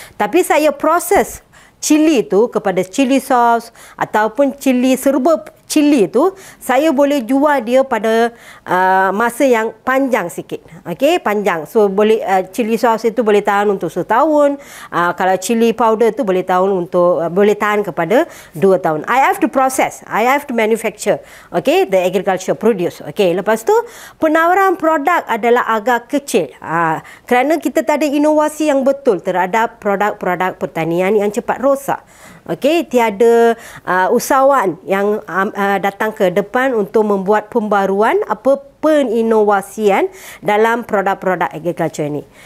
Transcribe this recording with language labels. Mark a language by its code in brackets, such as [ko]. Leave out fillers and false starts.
[ms] Tapi saya proses cili itu kepada cili sauce ataupun cili serba cili itu, saya boleh jual dia pada masa yang panjang sikit. Okey, panjang. So boleh cili sauce itu boleh tahan untuk setahun. Kalau cili powder itu boleh tahan kepada 2 tahun. [en] I have to process, I have to manufacture. Okey, the agriculture produce. [ms] Okey, lepas tu penawaran produk adalah agak kecil. Kerana kita tak ada inovasi yang betul terhadap produk-produk pertanian yang cepat rosak. Okey, tiada usahawan yang datang ke depan untuk membuat pembaruan peninovasian dalam produk-produk agriculture ini.